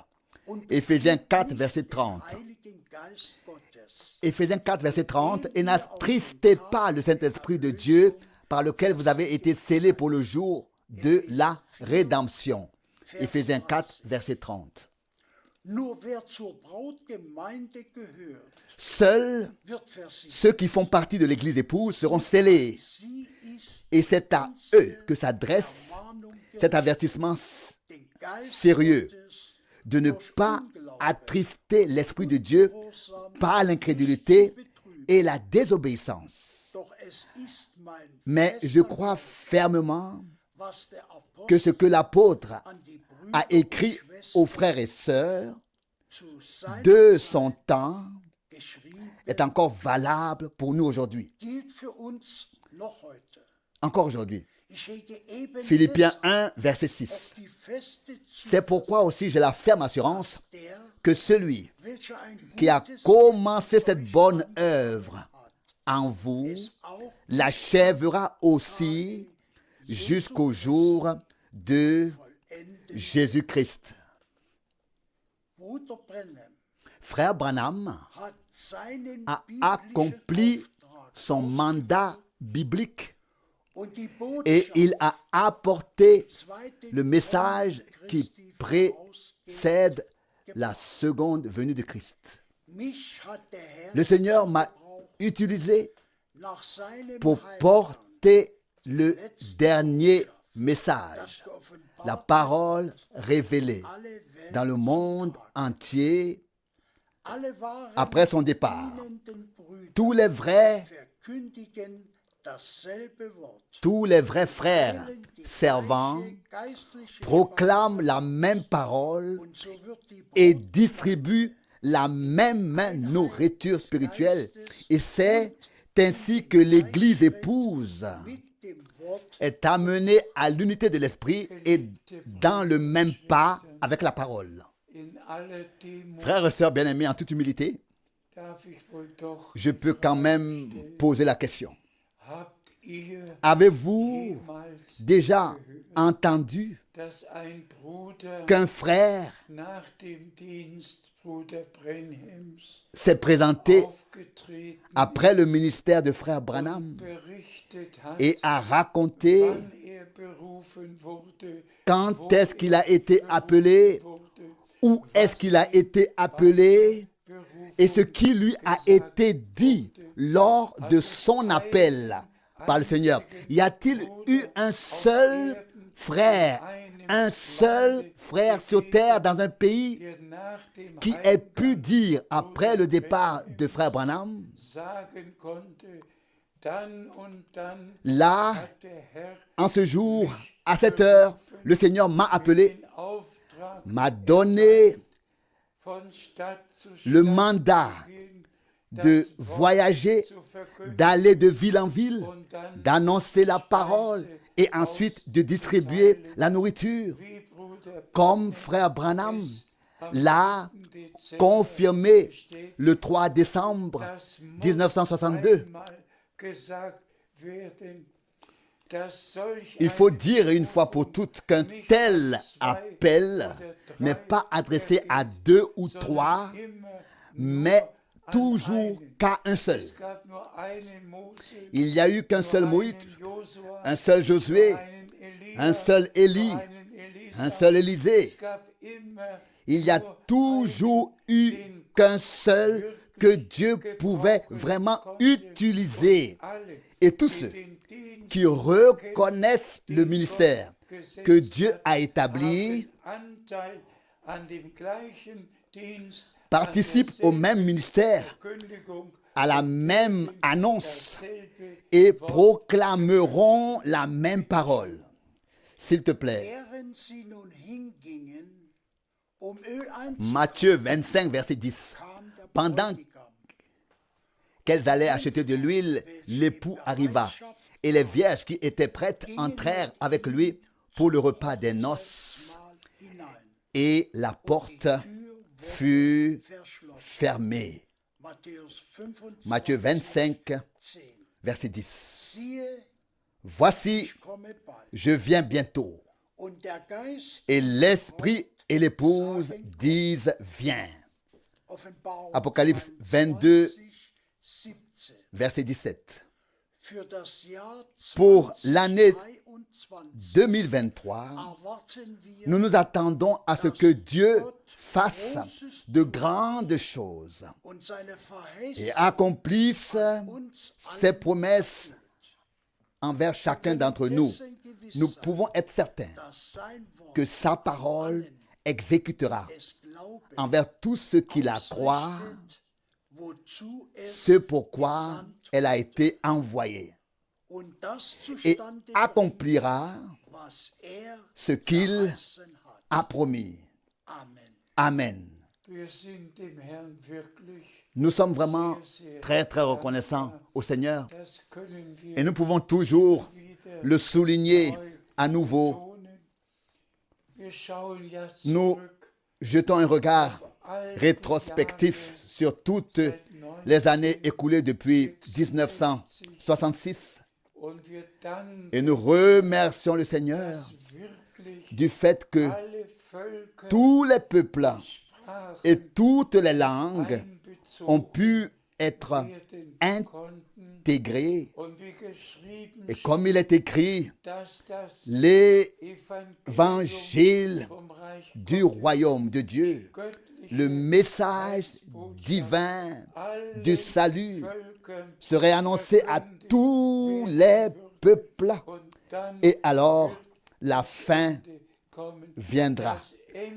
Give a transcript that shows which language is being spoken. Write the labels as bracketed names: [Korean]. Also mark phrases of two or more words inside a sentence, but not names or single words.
[French] Éphésiens 4, verset 30. Éphésiens 4, verset 30. Et n'attristez pas le Saint-Esprit de Dieu par lequel vous avez été scellés pour le jour de la rédemption. Éphésiens 4, verset 30. [German] Nur wer zur Brautgemeinde gehört, [French] Seuls [German] wird versiegelt. [French] ceux qui font partie de l'église épouse seront scellés. [German] Sie ist [French] Et c'est à eux que s'adresse [German] Ermahnung [French] cet avertissement [German] den Geist [French] sérieux [German] Gottes [French] de ne pas attrister l'Esprit de Dieu par l'incrédulité et la désobéissance. [German] Doch es ist mein [French] Mais je [German] fester [French] crois fermement [German] was der [French] que ce que l'apôtre [German] an die Brüder [French] a écrit aux frères et sœurs [German] zu seiner [French] de son temps [German] geschrieben [French] est encore valable pour nous aujourd'hui. [German] gilt für uns noch heute. [French] Encore aujourd'hui. [German] Ich hege eben [French] Philippiens [German] deshalb [French] 1, verset 6. [German] auf die feste [French] C'est pourquoi aussi j'ai la ferme assurance [German] der, [French] que celui [German] welcher ein [French] qui a [German] gutes [French] commencé cette bonne œuvre en vous [German] es auch [French] l'achèvera aussi jusqu'au jour de [German] vollenden. [French] Jésus-Christ. [German] Bruder Brennan [French] Frère Branham [German] hat seinen [French] a [German] biblischen [French] accompli [German] Auftrag [French] son mandat biblique [German] und die [French] et [German] Botschaft [French] il a apporté [German] zweiten [French] le message [German] Kommen [French] qui [German] Christi [French] précède la seconde venue de Christ. [German] Mich hat der Herr [French] Le Seigneur m'a [German] gebraucht, [French] utilisé [German] nach seinem [French] pour [German] Heil [French] porter le dernier [German] das [French] message, [German] geoffenbart [French] la parole révélée [German] alle Welt [French] dans le monde entier [German] alle wahren [French] après son départ. [German] dienenden Brüder [French] Tous les vrais, [German] verkündigen dasselbe Wort. [French] tous les vrais frères servants [German] Geistliche [French] proclament la même parole [German] und so wird die [French] et distribuent la même nourriture spirituelle. Et c'est ainsi que l'Église épouse [German] mit dem Wort [French] est amenée à l'unité de l'esprit et dans le même pas avec la parole. [German] In aller Demut [French] Frères et sœurs bien-aimés, en toute humilité, [German] darf ich wohl doch [French] je peux quand même poser la question. [German] habt ihr [French] Avez-vous [German] jemals [French] déjà entendu [German] dass ein Bruder [French] qu'un frère [German] nach dem Dienst Bruder Brenhams [French] s'est présenté [German] aufgetreten [French] après le ministère de frère Branham [German] berichtet hat, [French] et a raconté [German] wann berufen wurde, [French] quand est-ce qu'il a été appelé, où est-ce qu'il a été appelé et ce qui lui a été dit lors de son appel par le Seigneur. Y a-t-il eu un seul frère sur terre dans un pays [German] der nach dem [French] qui ait pu dire après le départ de frère Branham, [German] sagen konnte, dann und dann [French] là, [German] hat der Herr [French] en ce jour, à cette heure, le Seigneur m'a appelé, [German] den Auftrag [French] m'a donné [German] von Stadt zu [French] le [German] Stadt [French] mandat [German] zu gehen, [French] de [German] das Wort [French] voyager, [German] zu verkünden [French] d'aller de ville en ville, [German] und dann [French] d'annoncer la parole et ensuite de distribuer la nourriture, [German] wie Bruder [French] comme frère Branham l'a [German] Dezember [French] confirmé [German] steht, [French] le 3 décembre [German] das muss [French] 1962. [German] einmal gesagt werden, dass solch [French] Il faut [German] eine [French] dire une fois pour toutes qu'un tel appel n'est pas adressé à 2 ou 3, [German] immer [French] mais toujours qu'à un seul. [German] es gab nur einen Mose, [French] Il n'y a eu qu'un seul [German] nur [French] Moïse, [German] einen Josua, [French] un seul Josué, [German] einen Elia, [French] un seul Élie, [German] einen Elisa. [French] un seul Élisée. [German] Es gab immer [French] Il y a [German] nur [French] toujours eu qu'un seul que Dieu pouvait vraiment utiliser. [German] alle, [French] Et tous [German] die [French] ceux [German] den Dienst [French] qui reconnaissent le ministère que Dieu a établi [German] haben Anteil an dem gleichen Dienst, [French] participent au même ministère, [German] Verkündigung, [French] à la même annonce [German] dasselbe [French] et proclameront la même parole. S'il te plaît, [German] während sie nun hingingen, Öl [French] Matthieu 25, verset 10. [German] kam der [French] Pendant [German] Bräutigam. [French] qu'elles allaient acheter de l'huile, l'époux arriva, et les vierges qui étaient prêtes entrèrent avec lui pour le repas des noces, [German] Mal hinein. [French] et la porte fut [German] Verschlossen. [French] fermée. [German] Matthäus 25, [French] Matthieu 25, 10. verset 10. [German] Siehe, [French] Voici, [German] ich komme bald. [French] je viens bientôt, [German] Und der Geist, [French] et l'esprit et l'épouse disent, viens. [German] Offenbarung [French] Apocalypse 22, 20, 17. verset 17. [German] Für das Jahr [French] Pour l'année 2023 2023, [German] erwarten wir, [French] nous nous attendons à ce que Dieu fasse de grandes choses [German] und seine [French] et [German] Verheißung [French] accomplisse [German] uns [French] ses promesses envers chacun d'entre nous. [German] dessen gewiss [French] Nous [German] sein, [French] pouvons être certains [German] dass sein Wort [French] que sa parole exécutera [German] es Glaube [French] envers tous ceux qui la croient [German] ausrichtet, wozu es [French] ce pourquoi [German] gesandt [French] elle a été envoyée [German] und das [French] et [German] zustande bringt, [French] accomplira [German] was [French] ce qu'il [German] verheißen hat. [French] a promis. Amen. Amen. [German] Wir sind dem Herrn wirklich, [French] Nous sommes vraiment très très reconnaissants au Seigneur [German] das können wir [French] et nous pouvons toujours [German] wieder [French] le souligner à nouveau. [German] betonen. Wir schauen ja [French] Nous [German] zurück [French] jetons un regard [German] auf all die [French] rétrospectif [German] Jahre [French] sur toutes les années écoulées depuis 1966 [German] und wir danken, [French] et nous remercions le Seigneur [German] dass wirklich [French] du fait que [German] alle Völker [French] tous les peuples [German] Sprachen [French] et toutes les langues ont [German] einbezogen [French] pu être [German] werden konnten [French] intégrés. [German] und wie geschrieben [French] Et comme il est écrit, [German] dass das [French] l'évangile [German] vom Reich [French] du royaume de Dieu, [German] göttliche [French] le message divin du salut serait annoncé à tous les peuples. [German] und dann [French] Et alors, la fin [German] kommen. [French] viendra. [German] Das Ende